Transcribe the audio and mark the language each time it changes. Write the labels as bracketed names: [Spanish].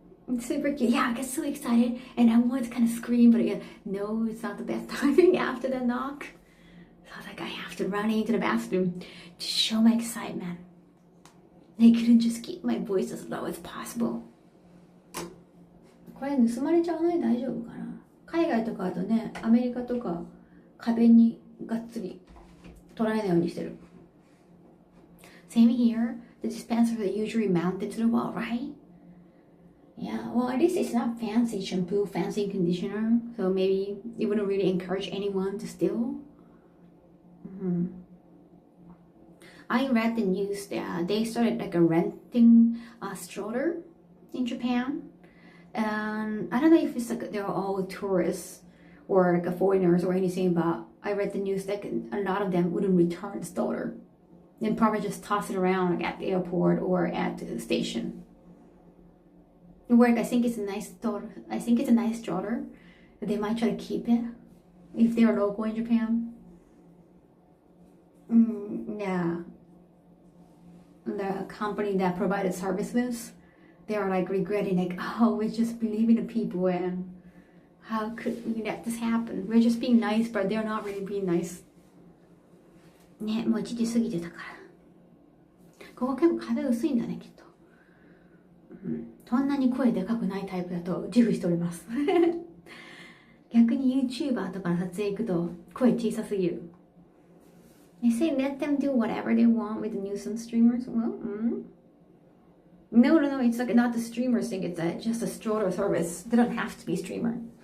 [English] It's super cute. Yeah, I get so excited and I want to kind of scream, but again, no, it's not the best timing after the knock. So I was like, I have to run into the bathroom to show my excitement. I couldn't just keep my voice as low as possible. [Japanese] これ盗まれちゃわない？大丈夫かな？海外とかだとね、アメリカとか壁にがっつり取られないようにしてる。 [English] Same here. The dispensers are usually mounted to the wall, right? Yeah, well, at least it's not fancy shampoo, fancy conditioner. So maybe it wouldn't really encourage anyone to steal. I read the news that they started like a renting a stroller in Japan. And I don't know if it's like they're all tourists or like foreigners or anything, but I read the news that a lot of them wouldn't return the stroller. And probably just toss it around like at the airport or at the station. Work, I think it's a nice stroller. I think it's a nice stroller. They might try to keep it if they're local in Japan. Yeah. The company that provided services, they are like regretting, like, oh, we just believe in the people and how could we let this happen? We're just being nice, but they're not really being nice. [Japanese] ね、もう1時過ぎてたから。ここ結構壁薄いんだね、きっと。そんなに声でかくないタイプだと自負しております。逆に YouTuber とかの撮影行くと声小さすぎる。 [English] They say let them do whatever they want with the nuisance streamers. Well, no, it's like not the streamer thing. It's just a stroller service. They don't have to be streamer.